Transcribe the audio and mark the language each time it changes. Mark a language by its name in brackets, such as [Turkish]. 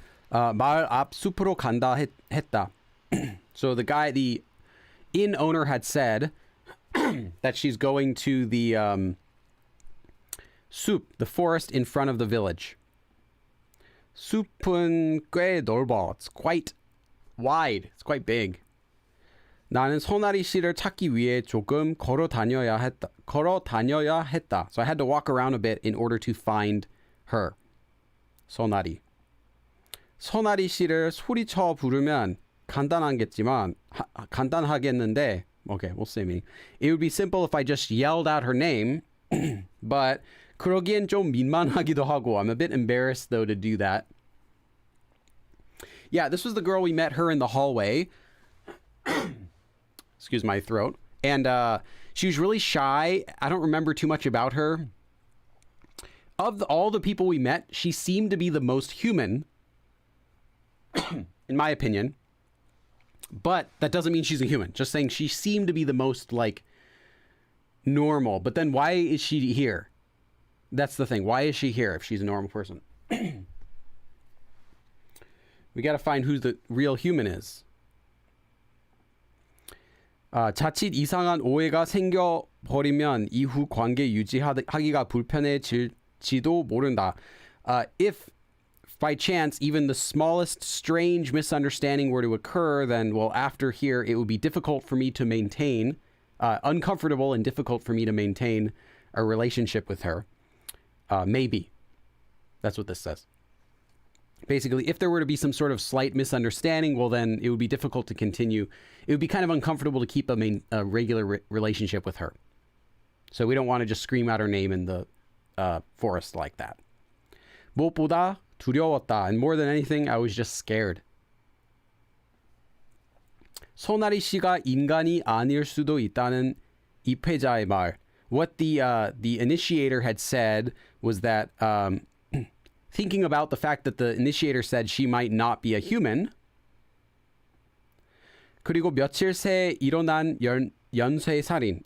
[Korean] 마을 앞 숲으로 간다 했다. [English] So the inn owner had said that she's going to the 숲, the forest in front of the village. [Korean] 숲은 꽤 넓어. [English] It's quite wide. It's quite big. [Korean] 나는 소나리 씨를 찾기 위해 조금 걸어 다녀야 했다. [English] So I had to walk around a bit in order to find her. [Korean] 소나리. 소나리 씨를 소리쳐 부르면 간단하겠는데, [English] okay, we'll see me. It would be simple if I just yelled out her name, but [Korean] 그러기엔 좀 민망하기도 하고. [English] I'm a bit embarrassed though to do that. Yeah, this was the girl we met her in the hallway. Excuse my throat. And she was really shy. I don't remember too much about her. Of all the people we met, she seemed to be the most human, in my opinion. But that doesn't mean she's a human. Just saying she seemed to be the most, like, normal. But then why is she here? That's the thing. Why is she here if she's a normal person? We got to find who the real human is. [Korean] 자칫 이상한 오해가 생겨버리면 이후 관계 유지하기가 불편해질지도 모른다. [English] If by chance even the smallest strange misunderstanding were to occur, then, well, after here it would be difficult for me to maintain, uncomfortable and difficult for me to maintain a relationship with her. Maybe. That's what this says. Basically, if there were to be some sort of slight misunderstanding, well, then it would be difficult to continue. It would be kind of uncomfortable to keep a regular relationship with her. So we don't want to just scream out her name in the forest like that. [Korean] 무엇보다 두려웠다. [English] And more than anything, I was just scared. [Korean] 소나리 씨가 인간이 아닐 수도 있다는 입회자의 말. [English] What the initiator had said was that thinking about the fact that the initiator said she might not be a human. [Korean] 그리고 며칠 새 일어난 연쇄 살인.